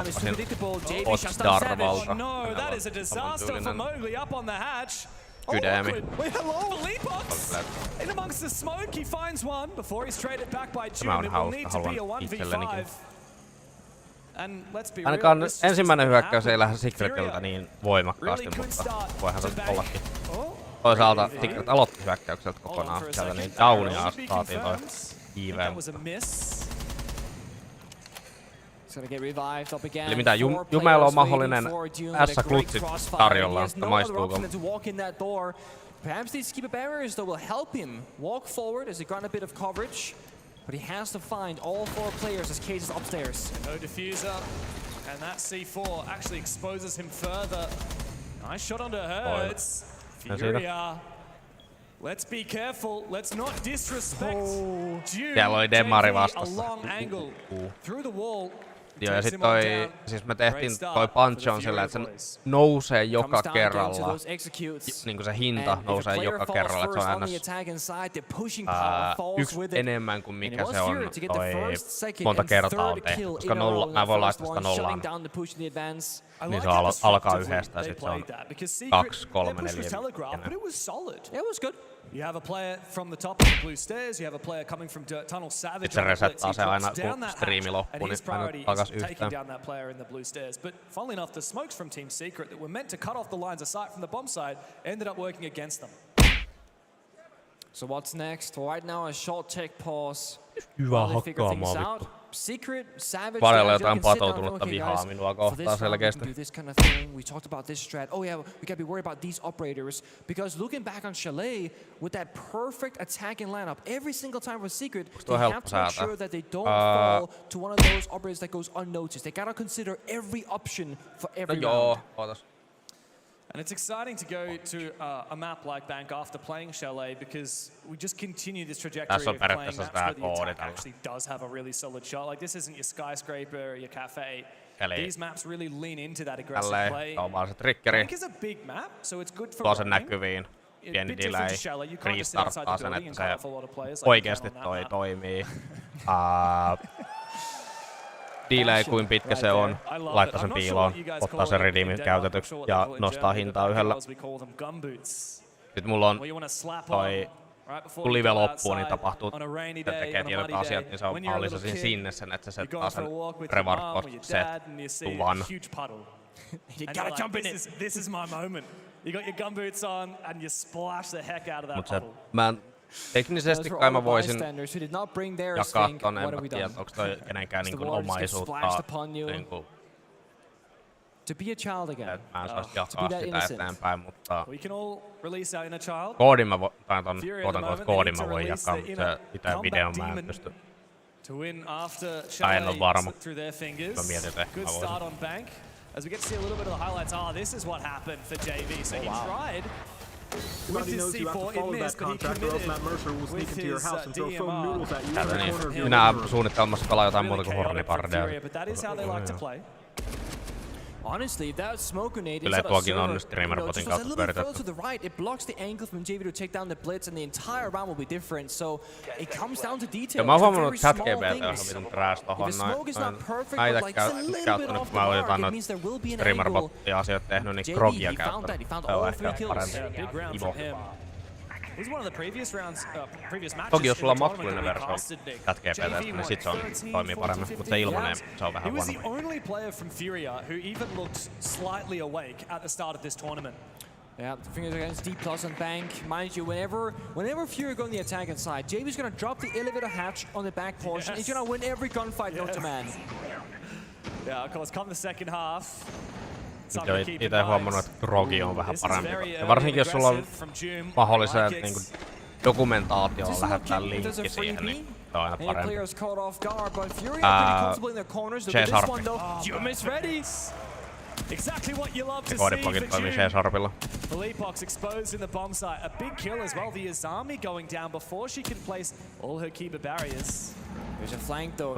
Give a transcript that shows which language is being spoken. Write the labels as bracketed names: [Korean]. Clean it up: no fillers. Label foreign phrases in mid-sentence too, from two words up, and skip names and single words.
[English] It's too predictable. JV shuts down Savage. No, that is a disaster for Mowgli up on the hatch. Good Wait, hello? Leapbox! In amongst the smoke, he finds one before he's traded back by June. It will need to be a 1v5. And let's be real, [Finnish] ainakaan ensimmäinen hyökkäys ei lähde Secretiltä niin voimakkaasti, mutta voihan se ollakin. Toisaalta Secret aloitti hyökkäykseltä kokonaan sieltä, niin downia saatiin toi IVM. Eli mitä Jumella on mahdollinen S-klutsit tarjolla, että maistuuko? [English] Perhaps these keeper barriers though will help him walk forward as he got a bit of coverage, but he has to find all 4 players as Case is upstairs. No diffuser, and that C4 actually exposes him further. Nice shot onto Hertz. Furia. Let's be careful. Let's not disrespect June. [Finnish] Siellä oli Demari vastassa. [English] A long angle through the wall. [Finnish] Joo, ja sit siis me tehtiin toi punch on sillä, että se nousee joka kerralla, niinku se hinta nousee joka kerralla, että se on ns. Yksi enemmän kuin mikä se on toi monta kertaa on tehty, koska mä voin laittaa sitä nollaan. Niin se alkaa yhdestä ja sit se on 2, 3, 4, 5. [English] You have a player from the top of the blue stairs, you have a player coming from Dirt Tunnel Savage. [Finnish] Sitten se resettaa se aina, kun striimi loppuu, niin aina takas yhtään. [English] Down that player in the blue stairs. But funnily enough, the smokes from Team Secret that were meant to cut off the lines of sight from the bomb side ended up working against them. So what's next? Right now a short tech pause. [Finnish] Hyvä hakkaamaa vittu. Secret, Savage, Varella jotain patoutunutta vihaa minua kohtaan selkeästi. [English] We talked about this strat. Oh yeah, we gotta be worried about these operators because looking back on Chalet with that perfect attacking lineup every single time for Secret, they have to make sure that they don't fall to one of those operators that goes unnoticed. They gotta consider every option for every round. And it's exciting to go to a map like Bank after playing Chalet because we just continue this trajectory of playing maps where the attack actually does have a really solid shot. Like this isn't your skyscraper or your cafe. These maps really lean into that aggressive play. Bank is a big map, so it's good for [Finnish] tuo sen näkyviin. Pieni delay. Restarttaa sen, että se oikeesti toimii. Delay kuin pitkä se on, laittaa sen piiloon, ottaa sen redeemin käytetyksi ja nostaa hintaa yhdellä. Nyt mulla on toi, kun live loppuu, niin tapahtuu, että tekee tietyt asiat, niin se on lisäsin sinne sen, että se settaa sen [English] reward set [Finnish] tuvan. [English] You gotta jump in it. This is my moment. You got your gumboots on and you splash the heck out of that puddle. [Finnish] Mä teknisesti kai mä voisin jakaa tonne, en tiedä, onko toi kenenkään niinku omaisuutta niinku, mä en saisi jakaa sitä eteenpäin, mutta koodin mä voin, tai ton koodin mä voin jakaa, mutta se itse videon mä en pysty. Tai en oo varma, mä mietin, että ehkä mä voisin. [English] As we get to see a little bit of the highlights, this is what happened for JV. So he tried with his C4, it missed, but he committed with his DMR. [Finnish] Minä suunnittelemassa pelaa jotain muuta kuin hornipardeja. [English] But that is how they like to play. Honestly, that smoke grenade [Finnish] Kyllä tuokin on streamer-botin kautta pyöritetty. [English] to the right, it blocks the angle from JV to take down the blitz, and the entire round will be different. So it comes down to detail. [Finnish] Ja mä oon huomannut, että chat-GBT on vitun trash tohon noin. Mä ite käyttänyt, kun mä oon jotain noita streamer-bottia asioita tehnyt, niin Krogia käyttänyt. Se on ehkä parempi. Ivo. Toki jos sulla on maskulinen versio chat-GBT:stä, niin sit se toimii paremmin, mutta se ilmanen, se on vähän huono. [English] Yeah, the fingers against D plus on Bank. Mind you, whenever Fury go on the attacking side, JV's gonna drop the elevator hatch on the back portion. He's gonna win every gunfight, no to man. Yeah, of course, come the second half. [Finnish] Itse huomannut, että Krogi on vähän parempi. Ja varsinkin jos sulla on mahdolliset niinku dokumentaatioon lähettää linkki siihen, niin se on aina parempi. Chase Harpi. [English] Exactly what you love to see [Finnish] Koodipakit toimii Chase Harpilla. [English] Philippox exposed in the bomb site. A big kill as well. The Azami going down before she can place all her Kiba barriers. There's a flank though.